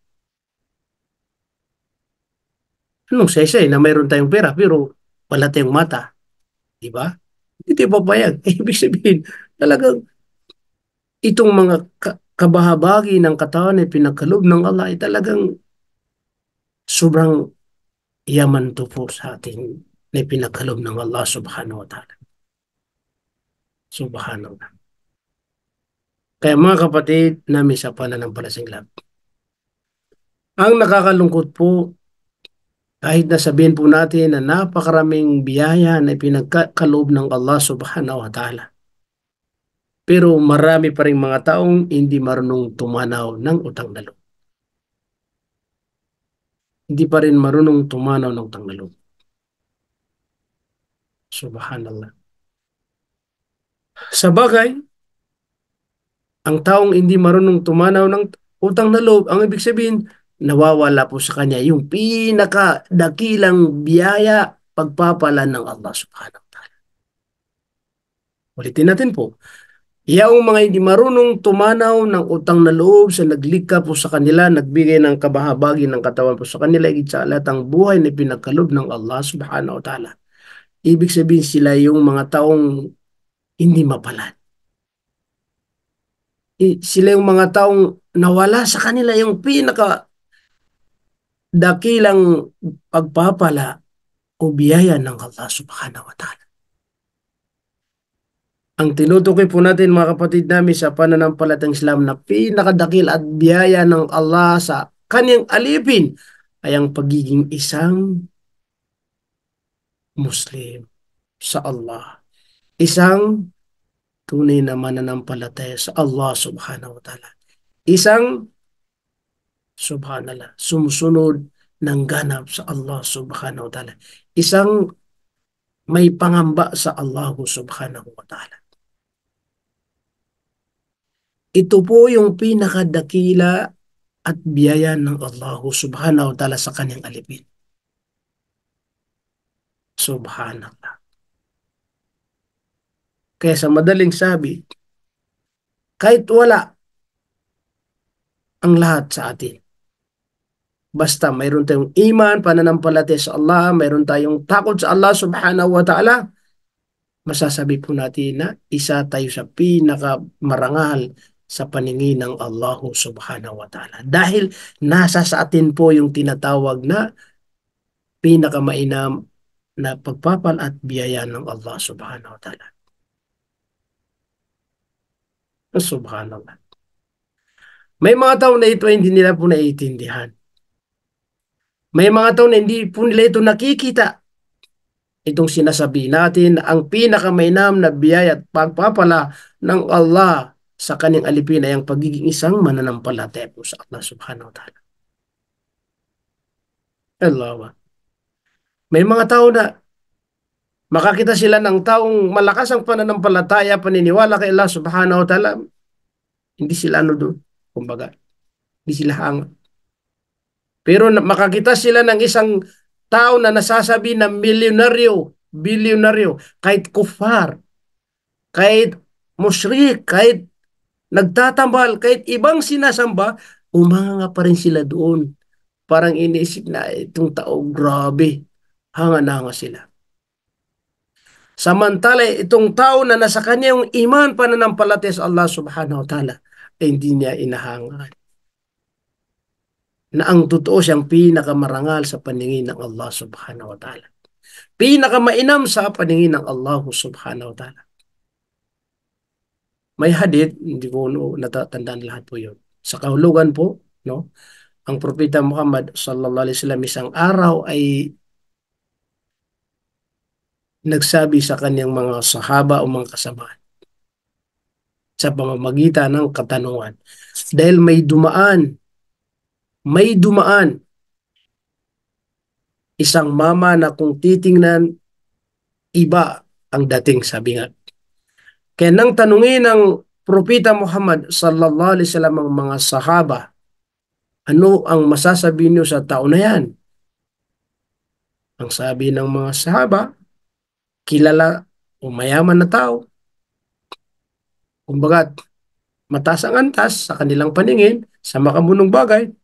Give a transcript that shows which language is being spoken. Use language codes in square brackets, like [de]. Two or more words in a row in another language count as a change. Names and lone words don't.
[tl] Anong sesay na mayroon tayong pera pero wala tayong mata, di ba? Hindi tayo papayag. Ibig sabihin, talagang itong mga kabahabagi ng katawan ay pinagkaloob ng Allah ay talagang sobrang yaman to po sa ating na pinagkaloob ng Allah [ar] سبحانه وتعالى. [tl] Subhanallah. Kaya mga kapatid namin sa pananampalatayang, ang nakakalungkot po, kahit na sabihin po natin na napakaraming biyaya na pinagkaloob ng Allah [ar] سبحانه وتعالى, [tl] pero marami pa rin mga taong hindi marunong tumanaw ng utang na loob. Hindi pa rin marunong tumanaw ng utang na loob. Subhanallah. Sa bagay, ang taong hindi marunong tumanaw ng utang na loob, ang ibig sabihin, nawawala po sa kanya yung pinakadakilang biyaya, pagpapala ng Allah [ar] سبحانه وتعالى. [tl] Ulitin natin po. Yaong mga hindi marunong tumanaw ng utang na loob sa naglikha po sa kanila, nagbigay ng kabahabagi ng katawan po sa kanila, higit sa lahat ang buhay na pinagkaloob ng Allah [ar] سبحانه وتعالى. [tl] Ibig sabihin sila yung mga taong hindi mapalad. Sila yung mga taong nawala sa kanila yung pinakadakilang pagpapala o biyaya ng Allah [ar] سبحانه وتعالى. [tl] Ang tinutukoy po natin mga kapatid namin sa pananampalatayang Islam na pinakadakil at biyaya ng Allah sa kanyang alipin ay ang pagiging isang Muslim sa Allah. Isang tunay na mananampalataya sa Allah [ar] سبحانه وتعالى. [tl] Isang, subhanallah, sumusunod ng ganap sa Allah [ar] سبحانه وتعالى. [tl] Isang may pangamba sa Allah [ar] سبحانه وتعالى. [tl] Ito po yung pinakadakila at biyaya ng Allah [ar] سبحانه وتعالى [tl] sa kanyang alipin. Subhanallah. Kaya sa madaling sabi, kahit wala ang lahat sa atin, basta mayroon tayong iman, pananampalataya sa Allah, mayroon tayong takot sa Allah [ar] سبحانه وتعالى, [tl] masasabi po natin na isa tayo sa pinakamarangal sa paningin ng Allah [ar] سبحانه وتعالى. [tl] Dahil nasa sa atin po yung tinatawag na pinakamainam na pagpapal at biyaya ng Allah [ar] سبحانه وتعالى. [tl] Subhanallah. May mga tao na ito hindi nila po naiintindihan. May mga tao na hindi po nila ito nakikita. Itong sinasabi natin na ang pinakamainam na biyaya at pagpapala ng Allah sa kanyang alipin ay ang pagiging isang mananampalataya po sa Allah [ar] سبحانه وتعالى. [tl] Allah. May mga tao na makakita sila ng taong malakas ang pananampalataya, paniniwala kay Allah [ar] سبحانه وتعالى, [tl] hindi sila doon. Kumbaga, hindi sila hanga. Pero makakita sila ng isang tao na nasasabi na milyonaryo, bilyonaryo, kahit kufar, kahit musyrik, kahit nagtatambal, kahit ibang sinasamba, umanga pa rin sila doon. Parang iniisip na itong tao, grabe, hanga na hanga sila. Samantala, itong tao na nasa kanya yung iman, pananampalataya sa Allah [ar] سبحانه وتعالى, [tl] ay hindi niya inahangan. Na ang totoo siyang pinakamarangal sa paningin ng Allah [ar] سبحانه وتعالى. [tl] Pinakamainam sa paningin ng Allah [ar] سبحانه وتعالى. [tl] May hadith, hindi ko natatandaan lahat po yun. Sa kahulugan po, no, ang Propeta Muhammad [ar] صلى الله عليه وسلم [tl] isang araw ay nagsabi sa kanyang mga sahaba o mga kasamahan sa pamamagitan ng katanungan. Dahil may dumaan isang mama na kung titingnan, iba ang dating, sabi nga. Kaya nang tanungin ng Propeta Muhammad [ar] صلى الله عليه وسلم [tl] ang mga sahaba, ano ang masasabi niyo sa tao na yan? Ang sabi ng mga sahaba, kilala o mayaman na tao. Kumbaga, mataas ang antas sa kanilang paningin sa makamunong bagay.